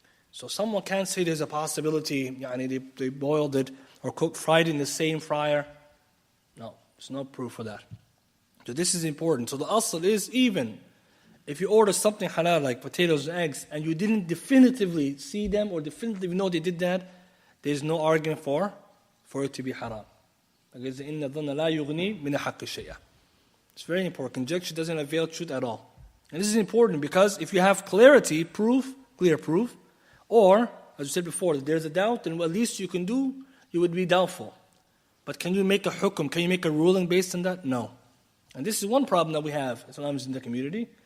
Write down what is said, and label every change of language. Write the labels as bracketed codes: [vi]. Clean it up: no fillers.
[en] So someone can't say there's a possibility, they boiled it or fried it in the same fryer. No, there's no proof for that. So this is important. So the asl is, even if you order something halal like potatoes and eggs and you didn't definitively see them or definitively know they did that, there's no argument for it to be haram. Because [ar] إِنَّ الظَّنَّ لَا يُغْنِي مِنَ حَقِّ شَيْئًا. [en] It's very important. Conjecture doesn't avail truth at all. And this is important because if you have clarity, clear proof, or, as you said before, if there's a doubt, then what at least you can do, you would be doubtful. But can you make a hukum, can you make a ruling based on that? No. And this is one problem that we have sometimes in the community.